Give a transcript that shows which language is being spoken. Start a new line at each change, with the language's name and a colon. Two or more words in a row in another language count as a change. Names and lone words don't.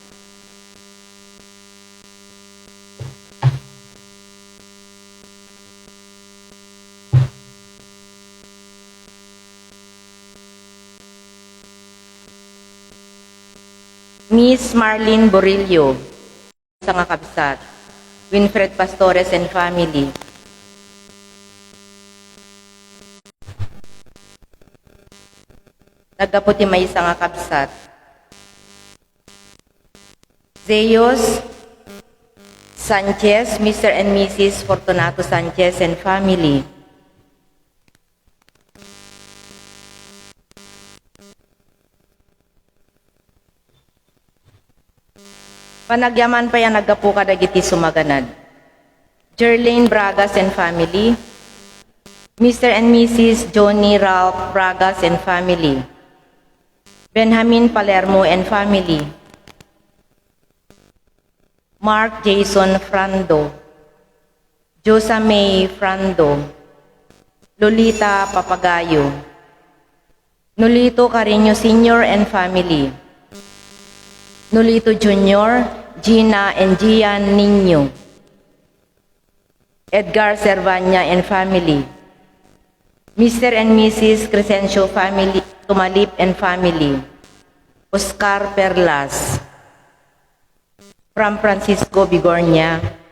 Iloko: Miss Marlene Borillo, sa nga kabsat. Winfred Pastores
English: and family.
Iloko: Nagaputi may isa nga kabsat.
English: Zeus Sanchez, Mr. and Mrs. Fortunato Sanchez and family.
Iloko: Panagyaman pa yan nagapu kadagiti sumaganad.
English: Jerlane Bragas and family. Mr. and Mrs. Johnny Ralph Bragas and family. Benjamin Palermo and family. Mark Jason Frando. Josa May Frando. Lolita Papagayo. Nolito Carreño Sr. and family. Nolito Jr., Gina and Gian Nino. Edgar Servania and family. Mr. and Mrs. Crescencio family, Tumalip and family. Oscar Perlas. From Francisco Bigornia.